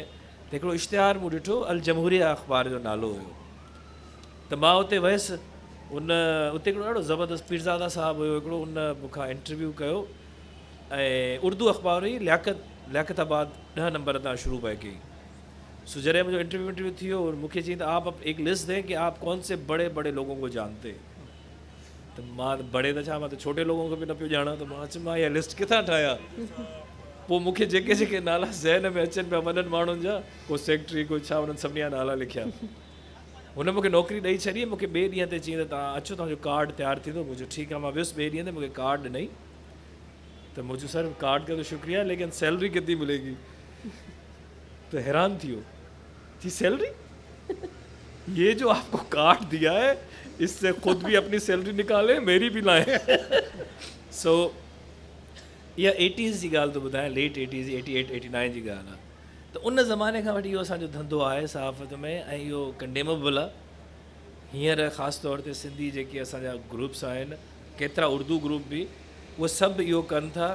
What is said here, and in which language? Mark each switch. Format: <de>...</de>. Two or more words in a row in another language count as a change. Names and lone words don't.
<sd>त हिकिड़ो इश्तिहार मूं ॾिठो, अल जमहूरिया अख़बार जो नालो हुयो। त मां उते वियुसि, उते हिकिड़ो ॾाढो ज़बरदस्त पीरज़ादा साहिबु हुयो हिकिड़ो, उन मूंखां इंटरव्यू कयो ऐं उर्दू अख़बार हुई, लियाकताबाद 10 नंबर तां शुरू पई कई। सो जॾहिं मुंहिंजो इंटरव्यू थी वियो, मूंखे चई त</sd> <ur>آپ ایک لسٹ دیں کہ آپ کون سے بڑے بڑے لوگوں کو جانتے.</ur> <sd>त मां बड़े त छा, मां त छोटे लोगों खे बि न पियो ॼाणा। त मां चयो मां इहा लिस्ट किथां ठाहियां? पोइ मूंखे जेके जेके नाला ज़हन में अचनि पिया वॾनि माण्हुनि जा, को सेक्रेटरी को छा, उन्हनि सभिनी जा नाला लिखिया। हुन मूंखे नौकिरी ॾेई छॾी। मूंखे ॿिए ॾींहं ते चई त तव्हां अचो, तव्हांजो कार्ड तयारु थींदो। मुंहिंजो ठीकु आहे, मां वियुसि ॿिए ॾींहं ते, मूंखे कार्ड ॾिनई। त मुंहिंजो</sd> <ur>سر کارڈ کا تو شکریہ، لیکن سیلری کتنی ملے گی?</ur> <sd>तो हैरान थी वियो, थी सैलरी</sd> <ur>یہ جو آپ کو کارڈ دیا ہے اس سے خود بھی اپنی سیلری نکالیں, میری بھی لائیں.</ur> <sd>سو इहा 80s जी ॻाल्हि थो ॿुधायां, लेट 80s 88 89 जी ॻाल्हि आहे. त उन ज़माने खां वठी इहो असांजो धंधो आहे सहाफ़त में, ऐं इहो कंडेमेबल आहे. हींअर ख़ासि तौर ते सिंधी जेके असांजा ग्रुप्स आहिनि, केतिरा उर्दू ग्रुप बि, उहे सभु इहो कनि था.</sd>